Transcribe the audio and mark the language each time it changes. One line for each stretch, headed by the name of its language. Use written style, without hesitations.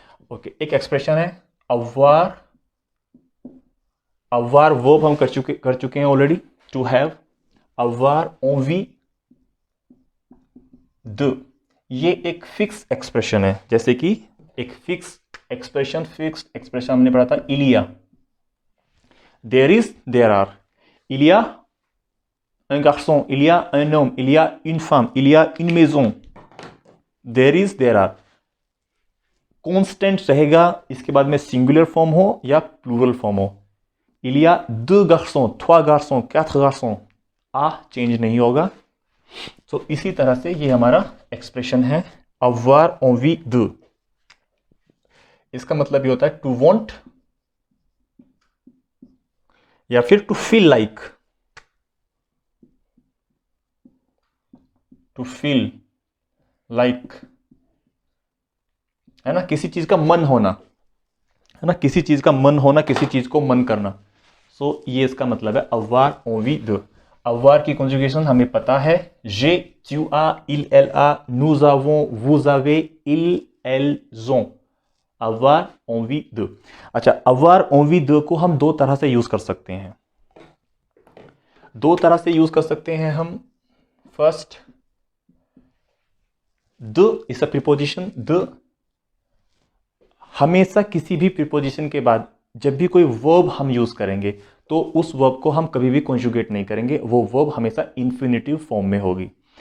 Hindi: Okay, एक expression है avoir। avoir verb हम कर चुके हैं already,
English: To have.
Hindi: avoir envie de, ये एक फिक्स एक्सप्रेशन है। जैसे कि एक फिक्स एक्सप्रेशन हमने पढ़ा था इलिया।
English: there is, there are,
French: इलिया un garçon, il y a un homme, il y a une femme, il y a une maison।
English: there is, there are
Hindi: constant रहेगा, इसके बाद में सिंगुलर फॉर्म हो या plural form हो।
French: il y a deux garçons, trois garçons, quatre garçons,
Hindi: uh change नहीं होगा। तो इसी तरह से ये हमारा एक्सप्रेशन है avoir envie de। इसका मतलब ये होता है
English: to want
Hindi: या फिर
English: to feel like,
Hindi: to feel like, है ना, किसी चीज का मन होना, है ना, किसी चीज का मन होना, किसी चीज को मन करना। सो ये इसका मतलब है avoir envie de।
French: avoir
Hindi: की कॉन्जुगेशन हमें पता है,
French: j'ai, tu as, il, elle a, nous avons, vous avez, ils, elles ont। avoir envie de।
Hindi: अच्छा, avoir envie de को हम दो तरह से यूज कर सकते हैं। दो तरह से यूज कर सकते हैं हम। First,
English: The is a preposition.
Hindi: The हमेशा किसी भी प्रीपोजिशन के बाद जब भी कोई वर्ब हम यूज करेंगे तो उस वर्ब को हम कभी भी कॉन्जुगेट नहीं करेंगे, वो वर्ब हमेशा इंफिनिटिव फॉर्म में होगी।